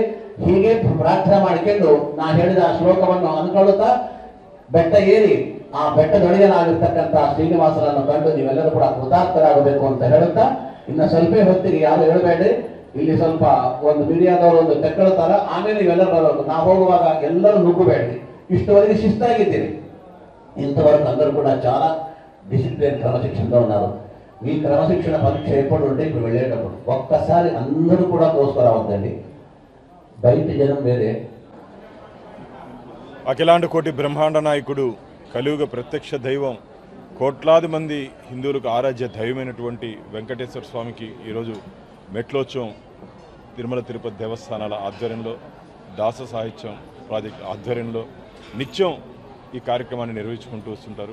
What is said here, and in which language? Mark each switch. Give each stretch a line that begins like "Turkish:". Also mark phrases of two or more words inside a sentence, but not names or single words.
Kannada: ಹೀಗೆ ಪ್ರಾರ್ಥನೆ ಮಾಡಿಕೊಂಡು ನಾ ಹೇಳಿದ ಶ್ಲೋಕವನ್ನು ಅನ್ಕೊಳ್ಳುತ್ತಾ ಬೆಟ್ಟ ಏರಿ ಆ ಬೆಟ್ಟದೊಡೆಯನಾಗಿರ್ತಕ್ಕಂಥ ಶ್ರೀನಿವಾಸನನ್ನು ಕಂಡು ನೀವೆಲ್ಲರೂ ಕೂಡ ಕೃತಾರ್ಥರಾಗಬೇಕು ಅಂತ ಹೇಳುತ್ತಾ, ಇನ್ನು ಸ್ವಲ್ಪ ಹೊತ್ತಿಗೆ ಯಾರು ಹೇಳಬೇಡಿ, ಇಲ್ಲಿ ಸ್ವಲ್ಪ ಒಂದು ಮೀಡಿಯಾದವರು ಒಂದು ತೆಕ್ಕಳುತ್ತಾರ, ಆಮೇಲೆ ನೀವೆಲ್ಲರೂ ಬರೋದು. ನಾವು ಹೋಗುವಾಗ ಎಲ್ಲರೂ ನುಗ್ಗಬೇಡಿ, ಇಷ್ಟವರೆಗೆ ಶಿಸ್ತಾಗಿದ್ದೀರಿ.
Telugu: ఇంతవరకు అందరూ కూడా చాలా డిసిప్లిన్ క్రమశిక్షణలో ఉన్నారు. మీ క్రమశిక్షణ పరీక్ష ఎప్పుడు ఉంటే ఇప్పుడు వెళ్ళేటప్పుడు ఒక్కసారి అందరూ కూడా తోసుకురావద్దండి, బయట జనం వేరే. అఖిలాండ కోటి బ్రహ్మాండ నాయకుడు, కలియుగ ప్రత్యక్ష దైవం, కోట్లాది మంది హిందువులకు ఆరాధ్య దైవమైనటువంటి వెంకటేశ్వర స్వామికి ఈరోజు మెట్లోత్సవం తిరుమల తిరుపతి దేవస్థానాల ఆధ్వర్యంలో, దాస సాహిత్యం ప్రాజెక్ట్ ఆధ్వర్యంలో నిత్యం ఈ కార్యక్రమాన్ని నిర్వహించుకుంటూ వస్తుంటారు.